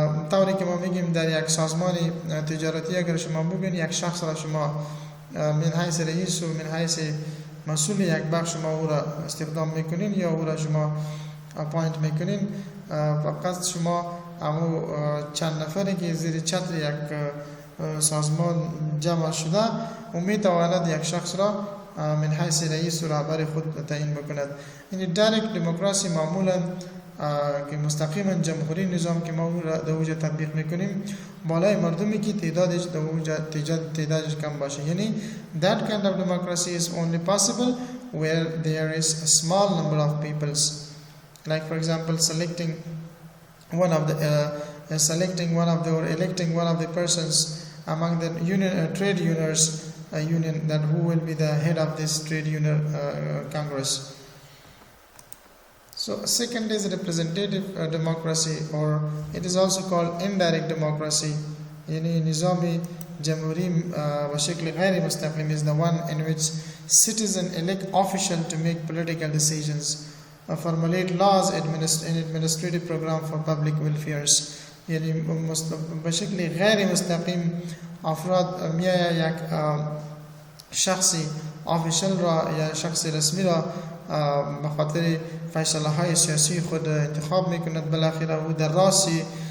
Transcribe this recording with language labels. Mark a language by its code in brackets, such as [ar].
[fa] طوری که ما میگیم در یک سازمان تجارتی اگر شما ببینید یک شخص را شما من حیث رئیس و من حیث مسئول یک بخش شما او را استخدام میکنین یا او را شما اپاینت میکنین، فقط شما همو چند نفری که زیر چتر یک سازمان جمع شده و میتواند یک شخص را من حیث رئیس و رهبر خود تعیین بکند. این دایرکت دموکراسی معمولا که مستقیما جمهوری نظام که ما او را در اوجا تطبیق میکنیم بالای مردمی که تعدادش در اوجا تعدادش کم باشه. [en] یعنی that kind of democracy is only possible where there is a small number of peoples. Like for example selecting one of the or electing one of the persons among the trade unions union, that who will be the head of this trade union congress. So second is representative democracy, or it is also called indirect democracy. [fa] Yani nizami jamhuri bashakl ghair mustaqim [en] is the one in which citizens elect official to make political decisions, formulate laws, and administrative program for public welfares. [fa] Yani bashakl ghair mustaqim افراد میاید یک شخصی آفیشل را یا شخصی رسمی را به خاطر فیصله های سیاسی خود انتخاب میکند، بالاخره او در راسی